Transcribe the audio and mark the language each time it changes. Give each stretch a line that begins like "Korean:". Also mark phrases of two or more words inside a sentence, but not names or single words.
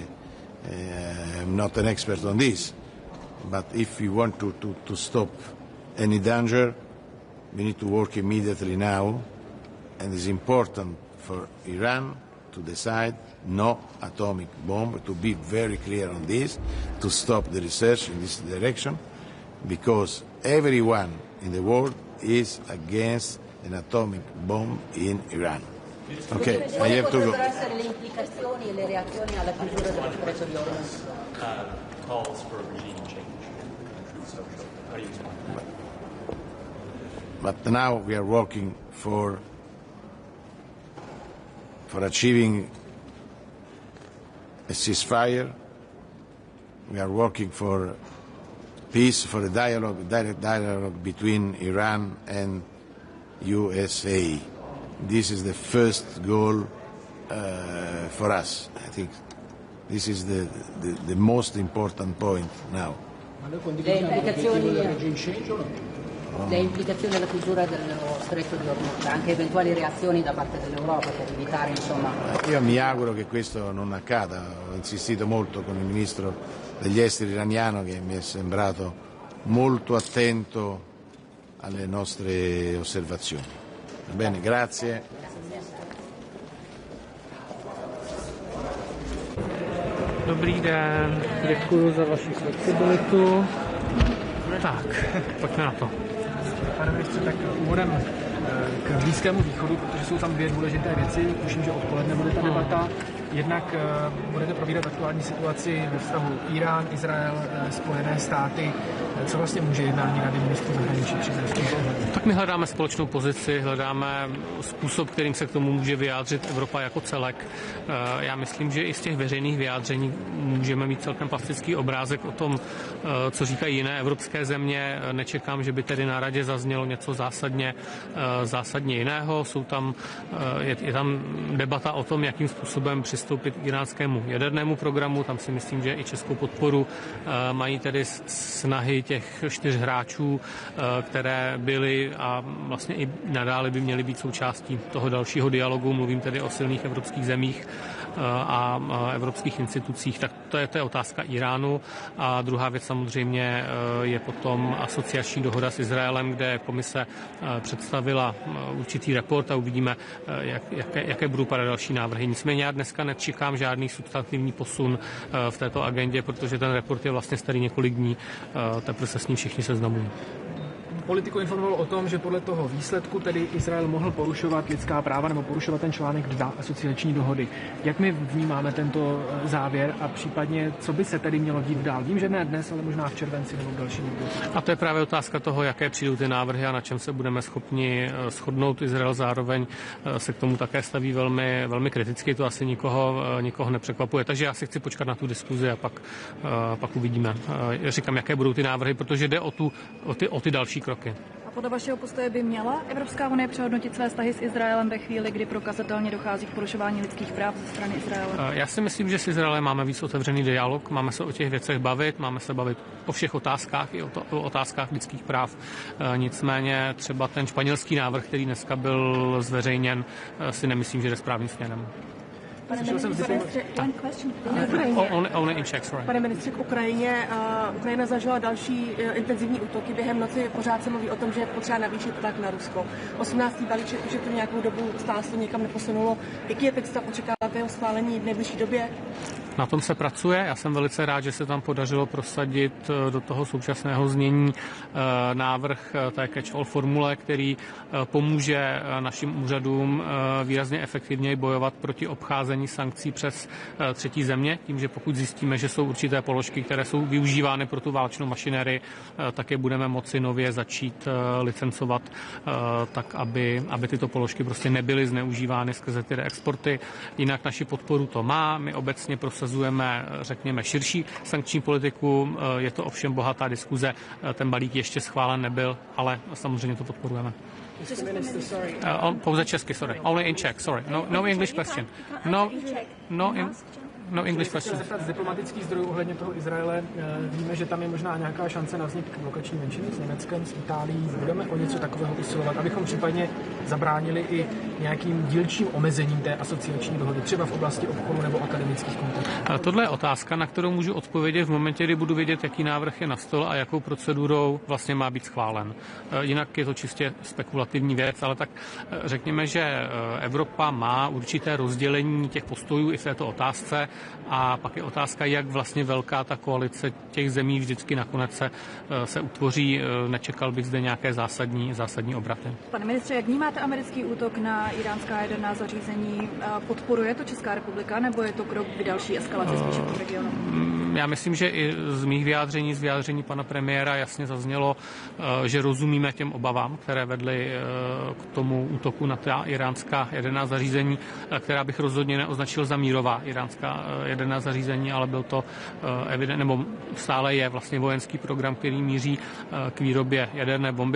English: I'm not an expert on this, but if we want to stop any danger, we need to work immediately now, and it's important for Iran to decide no atomic bomb, to be very clear on this, to stop the research in this direction, because everyone in the world is against an atomic bomb in Iran. Okay, I have to go.
Italian: Essere le implicazioni e le reazioni alla chiusura dello stretto di Hormuz?
English: Calls for regime change. How do you respond? But now we are working for achieving a ceasefire. We are working for peace, for a direct dialogue between Iran and USA. This is the first goal for us. I think this is the most important point now.
Italian: Le implicazioni della chiusura dello stretto di Hormuz, anche eventuali reazioni da parte dell'Europa per evitare, insomma. Io mi auguro che questo non accada. Ho insistito molto con il ministro degli esteri iraniano, che mi è sembrato molto attento alle nostre osservazioni. Va bene, grazie.
Czech: Dobrý den, děkuji za vaši flexibilitu. Tak, pojďme na to. Pane ministře, tak úvodem k Blízkému východu, protože jsou tam dvě důležité věci. Tuším, že odpoledne bude ta debata. Jednak budete probírat aktuální situaci ve vztahu Irán, Izrael, Spojené státy. Co vlastně může jednání Rady ministrů zahraničí přinést? Tak my hledáme společnou pozici, hledáme způsob, kterým se k tomu může vyjádřit Evropa jako celek. Já myslím, že i z těch veřejných vyjádření můžeme mít celkem plastický obrázek o tom, co říkají jiné evropské země. Nečekám, že by tedy na Radě zaznělo něco zásadně jiného. Je tam debata o tom, jakým způsobem přistoupit k iránskému jadernému programu. Tam si myslím, že i českou podporu mají tedy snahy těch 4 hráčů, které byly a vlastně i nadále by měly být součástí toho dalšího dialogu. Mluvím tedy o silných evropských zemích a evropských institucích. Tak to je otázka Iránu. A druhá věc samozřejmě je potom asociační dohoda s Izraelem, kde komise představila určitý report a uvidíme, jaké budou padat další návrhy. Nicméně já dneska nečekám žádný substantivní posun v této agendě, protože ten report je vlastně starý několik dní, teprve se s ním všichni seznamují. Politico informoval o tom, že podle toho výsledku tedy Izrael mohl porušovat lidská práva nebo porušovat ten článek 2 asociační dohody. Jak my vnímáme tento závěr a případně, co by se tedy mělo dít dál? Vím, že ne dnes, ale možná v červenci nebo v dalším období. A to je právě otázka toho, jaké přijdou ty návrhy a na čem se budeme schopni shodnout. Izrael zároveň se k tomu také staví velmi, velmi kriticky, to asi nikoho nepřekvapuje. Takže já si chci počkat na tu diskuzi a pak uvidíme. Říkám, jaké budou ty návrhy, protože jde o ty další kroky. A podle vašeho postoje by měla Evropská unie přehodnotit své vztahy s Izraelem ve chvíli, kdy prokazatelně dochází k porušování lidských práv ze strany Izraele? Já si myslím, že s Izraelem máme víc otevřený dialog, máme se o těch věcech bavit, máme se bavit o všech otázkách, i o otázkách lidských práv. Nicméně třeba ten španělský návrh, který dneska byl zveřejněn, si nemyslím, že jde správným směrem.
English: Only in Czech, sorry.
Czech: Pane ministře, k Ukrajině. Ukrajina zažila další intenzivní útoky. Během noci pořád se mluví o tom, že je potřeba navýšit tlak na Rusko. 18. balíček už je to nějakou dobu, stále se někam neposunulo. Jaký je teď stav, očekáváte jeho schválení v nejbližší době? Na tom se pracuje. Já jsem velice rád, že se tam podařilo prosadit do toho současného znění návrh té catch-all formule, který pomůže našim úřadům výrazně efektivněji bojovat proti obcházení sankcí přes třetí země, tím, že pokud zjistíme, že jsou určité položky, které jsou využívány pro tu válečnou mašinérii, tak je budeme moci nově začít licencovat tak, aby tyto položky prostě nebyly zneužívány skrze ty reexporty. Jinak naši podporu to má. My obecně prosazujeme, řekněme, širší sankční politiku. Je to ovšem bohatá diskuze. Ten balík ještě schválen nebyl, ale samozřejmě to podporujeme. Pouze česky,
English: sorry. Only in Czech, sorry. No English question. No English question.
Czech: Z diplomatických zdrojů ohledně toho Izraele víme, že tam je možná nějaká šance na vznik blokační menšiny s Německem, s Itálií. Budeme o něco takového usilovat, abychom případně zabránili i nějakým dílčím omezením té asociační dohody, třeba v oblasti obchodu nebo akademických kontaktů. Tohle je otázka, na kterou můžu odpovědět v momentě, kdy budu vědět, jaký návrh je na stole a jakou procedurou vlastně má být schválen. Jinak je to čistě spekulativní věc, ale tak řekněme, že Evropa má určité rozdělení těch postojů i v této otázce. A pak je otázka, jak vlastně velká ta koalice těch zemí vždycky nakonec se utvoří. Nečekal bych zde nějaké zásadní obraty. Pane ministře, jak vnímáte americký útok na iránská jaderná zařízení? Podporuje to Česká republika, nebo je to krok k další eskalaci spíše v regionu? Já myslím, že i z mých vyjádření, z vyjádření pana premiéra jasně zaznělo, že rozumíme těm obavám, které vedly k tomu útoku na ta iránská jaderná zařízení, která bych rozhodně neoznačil za mírová iránská jaderná zařízení, ale byl to nebo stále je vlastně vojenský program, který míří k výrobě jaderné bomby.